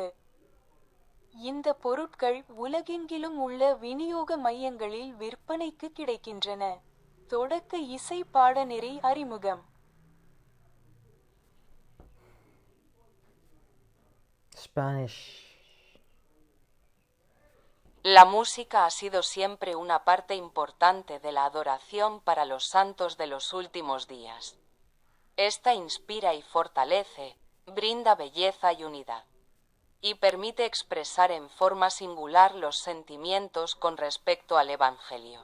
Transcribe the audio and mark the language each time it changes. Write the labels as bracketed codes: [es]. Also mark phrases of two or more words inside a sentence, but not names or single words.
[ta] இந்த பொருட்கள் உலகெங்கிலும் உள்ள விநியோக மையங்களில் விற்பனைக்கு கிடைக்கின்றன. தொடக்க இசை பாடநெறி அறிமுகம். ஸ்பானிஷ். [es] La música ha sido siempre una parte importante de la adoración para los santos de los últimos días. Esta inspira y fortalece, brinda belleza y unidad, y permite expresar en forma singular los sentimientos con respecto al Evangelio.